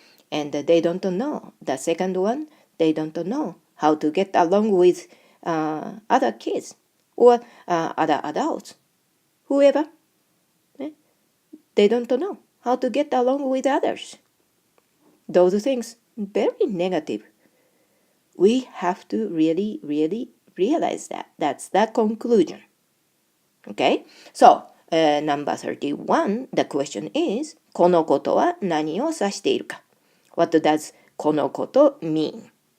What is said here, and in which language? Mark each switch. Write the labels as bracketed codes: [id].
[en] And they don't know. The second one, they don't know how to get along with other kids or other adults. Whoever, they don't know how to get along with others. Those things, very negative. We have to really realize that. That's the conclusion. Okay? So, number 31, the question is, [ja] このことは何を指しているか? [en] What does このこと mean?